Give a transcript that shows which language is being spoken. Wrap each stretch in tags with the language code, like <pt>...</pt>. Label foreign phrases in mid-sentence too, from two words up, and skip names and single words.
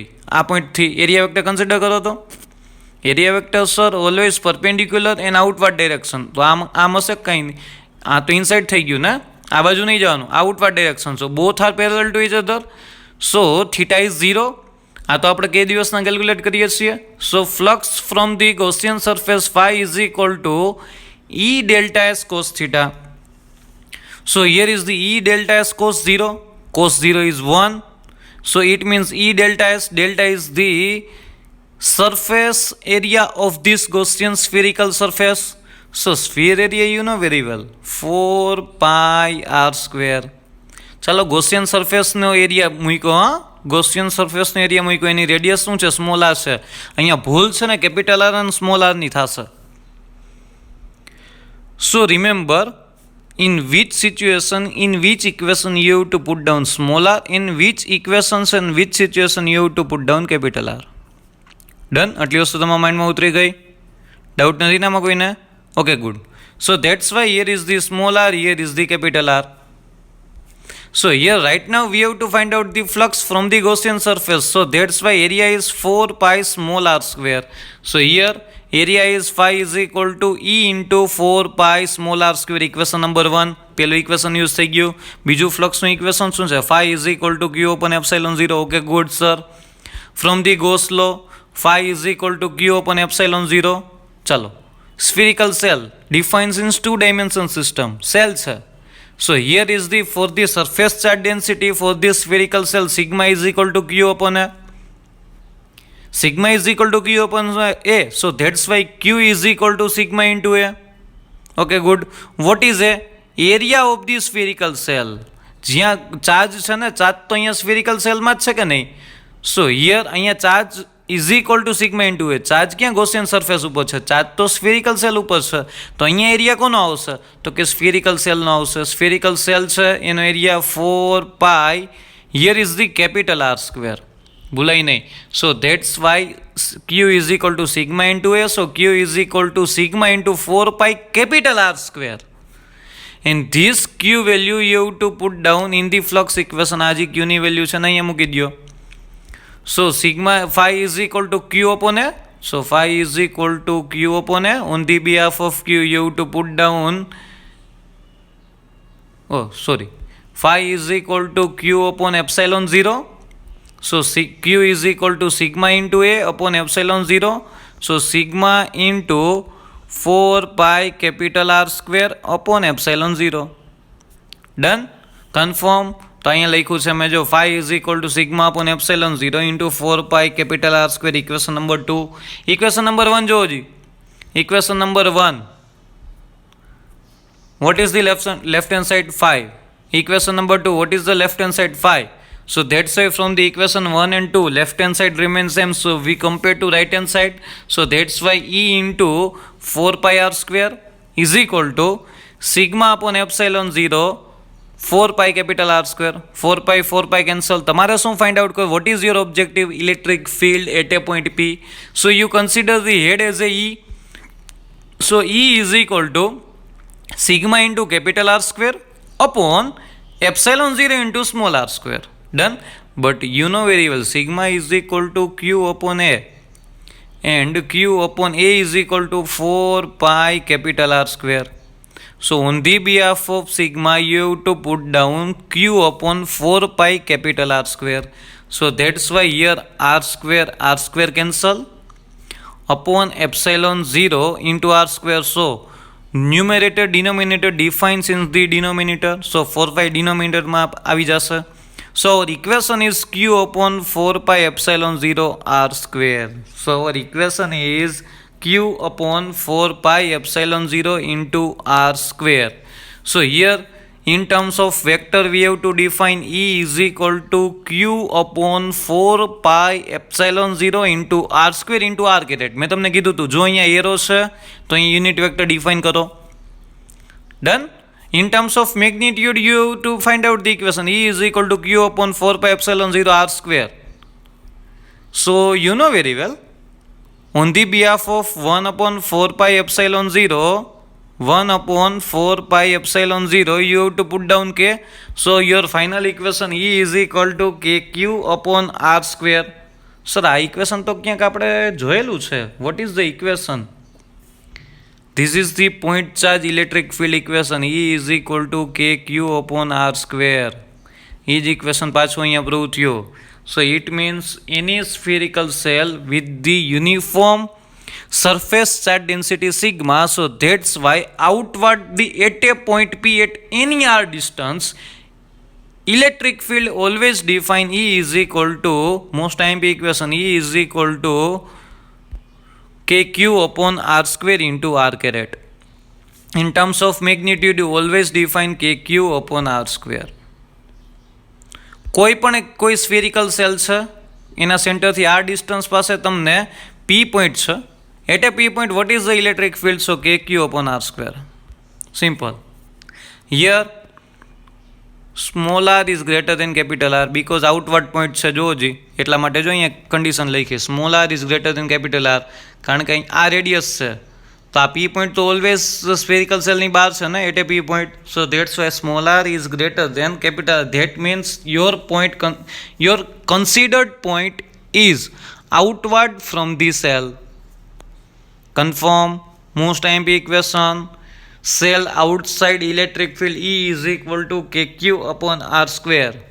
<gu>આ પોઈન્ટથી</gu> <en>area vector consider</en> <gu>કરો તો</gu> <en>area vector sir always perpendicular and outward direction.</en> <gu>તો આમ હશે કંઈ નહીં, આ તો ઇનસાઇડ થઈ ગયું ને, આ બાજુ નહીં જવાનું,</gu> <en>outward direction. So both are parallel to each other. So theta is 0.</en> <gu>આ તો આપણે કે દિવસના કેલ્ક્યુલેટ કરીએ છીએ.</gu> <en>So flux from the Gaussian surface phi is equal to E delta S cos theta. So here is the E delta S cos 0. Cos 0 is 1. So it means E delta S, delta is the surface area of this Gaussian spherical surface. So sphere area you know very well, 4 pi r square.</en> <gu>ચાલો</gu> <en>Gaussian surfaceનો</en> <gu>એરિયા મૂક્યો, હા</gu> <en>Gaussian surfaceનો</en> <gu>એરિયા મૂક્યો, એની રેડિયસ શું છે?</gu> <en>small r</en> <gu>છે. અહીંયા ભૂલ છે ને</gu> <en>capital R</en> <gu>અને</gu> <en>small rની</en> <gu>થશે.</gu> <en>So remember in which situation, in which equation you have to put down small r, in which equations and which situation you have to put down capital R. Done?</en> <gu>આટલી વસ્તુ તમારા માઇન્ડમાં ઉતરી ગઈ? ડાઉટ નથી નામાં કોઈને?</gu> <en>okay good. So that's why here is the small r, here is the capital R. So here right now we have to find out the flux from the Gaussian surface. So that's why area is 4 pi small r square. So here area is phi is equal to E into 4 pi small r square. Equation number 1.</en> <gu>પહેલું equation use થઈ ગયું. બીજું ફ્લક્સનું equation શું છે?</gu> <en>phi is equal to Q upon epsilon 0. Okay good sir. From the Gauss law, phi is equal to Q upon epsilon 0.</en> <gu>ચલો.</gu> <en>Spherical cell defines in 2 dimension system.</en> <gu>Cell છે.</gu> <en>So here is the for the surface charge density for this spherical cell, sigma is equal to Q upon A. Sigma is equal to Q upon A. So that's why Q is equal to sigma into A. Okay good. What is A? Area of the spherical cell.</en> <gu>જ્યાં ચાર્જ છે ને, ચાર્જ તો અહીંયા</gu> <en>spherical cellમાં</en> <gu>જ છે કે નહીં?</gu> <en>So here અહીંયા charge is equal to sigma into A.</en> <gu>ચાર્જ ક્યાં</gu> <en>Gaussian surface</en> <gu>ઉપર છે? ચાર્જ તો</gu> <en>spherical cell</en> <gu>ઉપર છે. તો અહીંયા એરિયા કોનો આવશે? તો કે</gu> <en>spherical cellનો</en> <gu>આવશે.</gu> <en>spherical cell</en> <gu>છે એનો એરિયા</gu> <en>4 pi, here is the capital R square.</en> <gu>ભૂલાય નહીં.</gu> <en>So that's why Q is equal to sigma into A. So Q is equal to sigma into 4 pi capital R square. And this Q value you have to put down in the flux equation.</en> <gu>આ જે Q ની વેલ્યુ છે ને અહીંયા મૂકી દો.</gu> <en>So sigma phi is equal to Q upon A. So phi is equal to Q upon A. On the behalf of Q you have to put down, phi is equal to Q upon epsilon 0. So Q is equal to sigma into A upon epsilon 0. So sigma into 4 pi capital R square upon epsilon 0. Done? Confirm?</en> <gu>તો અહીંયા લખ્યું છે મેં, જો</gu> <en>phi is equal to sigma upon epsilon 0 into 4 pi capital R square. Equation number 2. Equation number 1</en> <gu>જોવો જી.</gu> <en>Equation number 1. What is the left hand side? 5. Equation number 2. What is the left hand side? 5. So that's why from the equation 1 and 2, left hand side remains same. So we compare to right hand side. So that's why E into 4 pi r square is equal to sigma upon epsilon 0 4 pi capital R square 4 pi cancel.</en> <gu>તમારે શું</gu> <en>find out કરો? What is your objective? Electric field at a point P. So you consider the head as a E. So E is equal to sigma into capital R square upon epsilon 0 into small r square. Done. But you know very well sigma is equal to q upon a, and q upon a is equal to 4 pi capital R square. So on the behalf of sigma you have to put down q upon 4 pi capital R square. So that's why here r square cancel upon epsilon 0 into r square. So numerator denominator defines in the denominator. So 4 pi</en> <gu>ડિનોમિનેટરમાં આવી જશે.</gu> <en>So our equation is Q upon 4 pi epsilon 0 r square. So our equation is Q upon 4 pi epsilon 0 into r square. So here in terms of vector we have to define E is equal to Q upon 4 pi epsilon 0 into R square into R caret.</en> <gu>મેં તમને કીધું હતું જો અહીંયા એરો છે તો અહીં</gu> <en>unit vector define</en> <gu>કરો.</gu> <en>ડન. In terms of magnitude you have to find out the equation E is equal to Q upon 4 pi epsilon 0 R square. So you know very well on the behalf of 1 upon 4 pi epsilon 0 1 upon 4 pi epsilon 0 you have to put down k. So your final equation E is equal to kq upon r square.</en> <gu>સર આ ઇક્વેશન તો ક્યાંક આપણે જોયેલું છે.</gu> <en>What is the equation? This is the point charge electric field equation. E is equal to kq upon r square.</en> <gu>એ જ ઇક્વેશન પાછું અહીંયા પ્રૂવ થયું.</gu> <en>So it means any spherical cell with the uniform surface charge density sigma, so that's why outward the at a point P at any r distance electric field always define E is equal to most IMP equation E is equal to kq upon r square into r caret. In terms of magnitude you always define kq upon r square.</en> <gu>કોઈ</gu> <en>spherical cell</en> <gu>છે એના સેન્ટરથી</gu> <en>r distance</en> <gu>પાસે તમને</gu> <en>P point</en> <gu>છે.</gu> <en>At a P point, what is the electric field? So kq upon r square. Simple. Here, small r is greater than capital R because outward point</en> <gu>છે જો જી એટલા માટે જો અહીંયા કન્ડિશન લખી</gu> <en>small r is greater than capital R</en> <gu>કારણ કે અહીં આ રેડિયસ છે તો આ</gu> <en>P point તો always spherical cellની</en> <gu>બહાર છે ને</gu> <en>at a P point. So that's why small r is greater than capital R. That means your considered point is outward from the cell. Confirm most IMP equation cell outside electric field E is equal to kq upon r square.</en>